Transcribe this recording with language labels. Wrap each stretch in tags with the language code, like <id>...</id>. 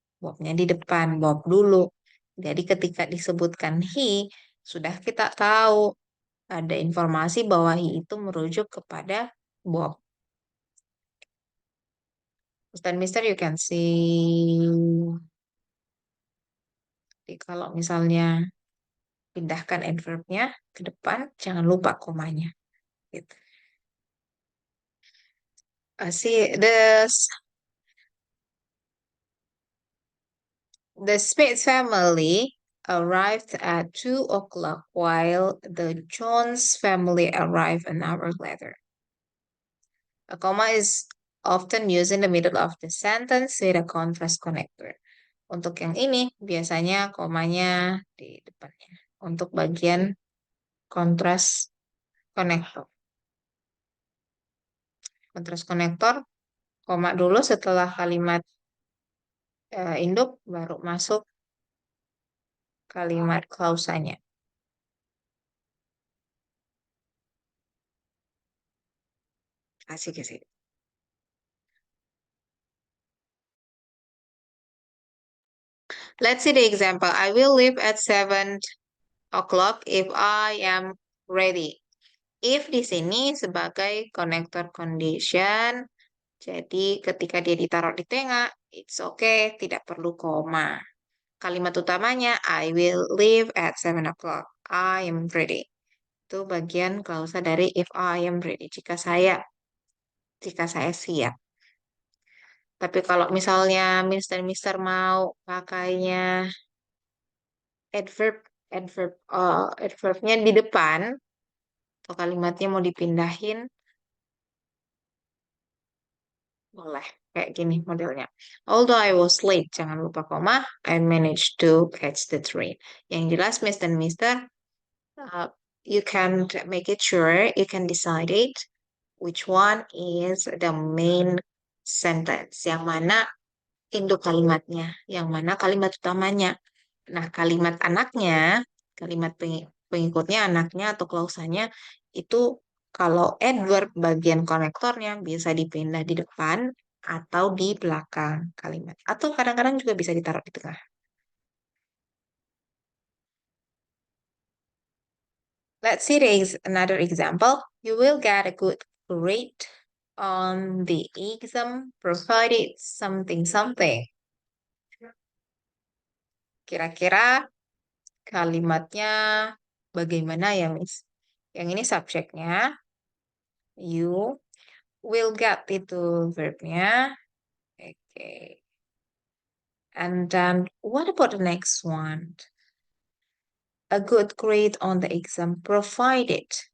<id>Bobnya di depan, Bob dulu. Jadi ketika disebutkan he, sudah kita tahu ada informasi bahwa he itu merujuk kepada Bob.</id> <en>Dan Mister, you can see.</en> <id>Jadi kalau misalnya pindahkan adverbnya ke depan, jangan lupa komanya. Gitu.</id> <en>See, the Smith family arrived at 2 o'clock while the Jones family arrived an hour later. A comma is often used in the middle of the sentence with a contrast connector.</en> <id>Untuk yang ini, biasanya komanya di depannya. Untuk bagian contrast connector. Contrast connector, koma dulu setelah kalimat induk, baru masuk kalimat klausanya. Asik.</id> <en>Let's see the example. I will leave at 7 o'clock if I am ready.</en> <id>If di sini sebagai connector condition, jadi ketika dia ditaruh di tengah,</id> <en>it's okay,</en> <id>tidak perlu koma. Kalimat utamanya,</id> <en>I will leave at 7 o'clock. I am ready.</en> <id>Itu bagian klausa dari</id> <en>if I am ready.</en> <id>Jika saya siap. Tapi kalau misalnya Miss dan Mister mau pakainya adverb, adverbnya di depan, atau kalimatnya mau dipindahin, boleh. Kayak gini modelnya.</id> <en>Although I was late,</en> <id>jangan lupa koma,</id> <en>I managed to catch the train.</en> <id>Yang jelas,</id> <en>Miss dan Mister, uh, you can make it sure, you can decide it, which one is the main sentence.</en> <id>Yang mana induk kalimatnya, yang mana kalimat utamanya. Nah, kalimat anaknya, kalimat pengikutnya anaknya atau klausanya itu kalau adverb bagian konektornya bisa dipindah di depan atau di belakang kalimat. Atau kadang-kadang juga bisa ditaruh di tengah.</id> <en>Let's see another example. You will get a good grade on the exam provided something something.</en> <id>Kira-kira kalimatnya bagaimana ya, Miss? Yang ini subjeknya,</id> <en>you will get</en> <id>itu verbnya. Oke.</id> <en>And then what about the next one? A good grade on the exam provided.</en>